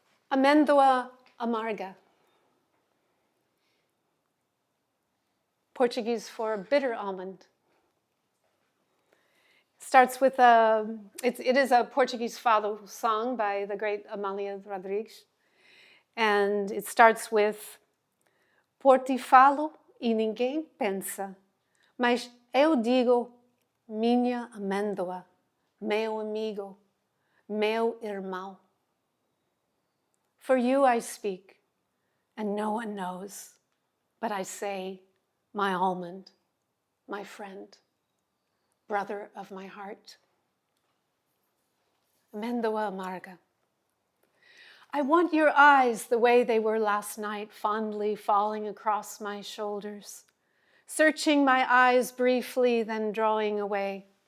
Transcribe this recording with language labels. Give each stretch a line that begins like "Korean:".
Portuguese: Amêndoa amarga.
English: Portuguese for bitter almond. Starts with it is a Portuguese fado song by the great Amália Rodrigues. And it starts with
Portuguese: Por ti falo e ninguém pensa, mas eu digo minha amêndoa, meu amigo, meu irmão.
English: For you I speak, and no one knows, but I say, my almond, my friend, brother of my heart. Amêndoa amarga. I want your eyes the way they were last night, fondly falling across my shoulders, searching my eyes briefly, then drawing away.